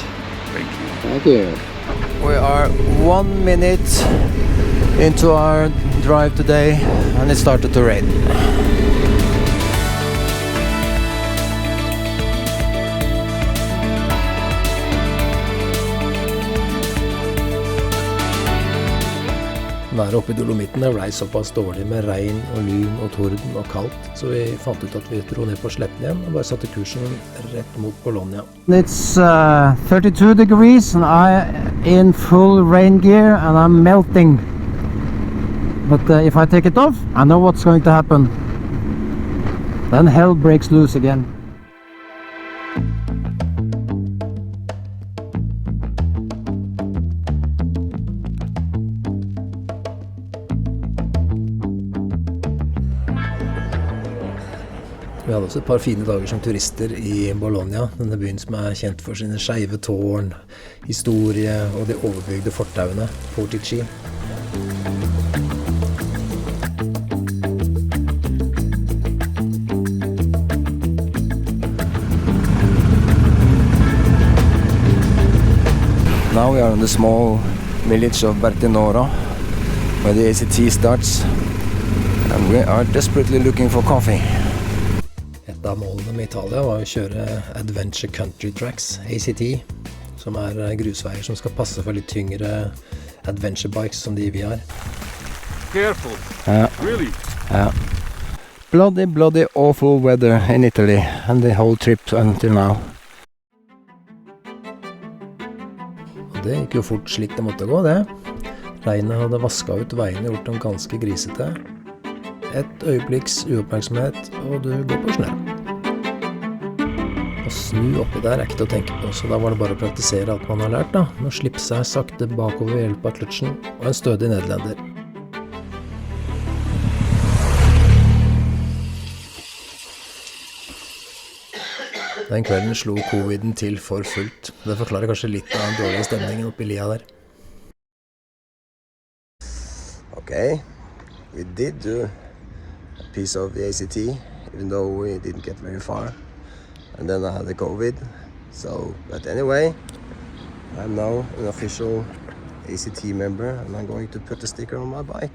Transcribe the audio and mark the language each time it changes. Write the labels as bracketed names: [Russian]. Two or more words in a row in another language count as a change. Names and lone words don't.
[English] Thank you. Thank you. We are 1 minute into our drive today and it started to rain. [Norwegian] Været oppe i Dolomittene ble såpass dårlig med regn og lyn og torden og kaldt, så vi fant ut at vi dro ned på sletten igjen og bare satte kursen rett mot Bologna. [English] It's 32 degrees and I'm in full rain gear and I'm melting. But if I take it off, I know what's going to happen. Then hell breaks loose again. [Norwegian] Vi hadde også et par fine dager som turister i Bologna, denne byen som er kjent for sine skeive tårn, historie og de overbygde fortauene, Portici. [English] Now we are in the small village of Bertinoro, where the ACT starts, and we are desperately looking for coffee. [Norwegian] Et av målene med Italia var å kjøre Adventure Country Tracks, ACT, som er grusveier som skal passe for litt tyngre [English] adventure bikes [Norwegian] som de vi har. [English] Careful. Really? [Norwegian] Ja. [English] Bloody awful weather in Italy and the whole trip until now. [Norwegian] Og det gikk jo fort slik det måtte gå, det. Regnet hadde vasket ut veiene og gjort dem ganske grisete. Et øyeblikks uoppmerksomhet, og du går på snø. Å snu oppi der er ikke til å tenke på, så da var det bare å praktisere alt man har lært da. Med å slippe seg sakte bakover ved hjelp av kløtsjen, og en stødig nederlender. Den kvelden slo coviden til for fullt. Det forklarer kanskje litt av den dårlige stemningen oppi lia der. [English] Okay, we did do a piece of the ACT, even though we didn't get very far. And then I had the COVID. So, but anyway, I'm now an official ACT member and I'm going to put the sticker on my bike.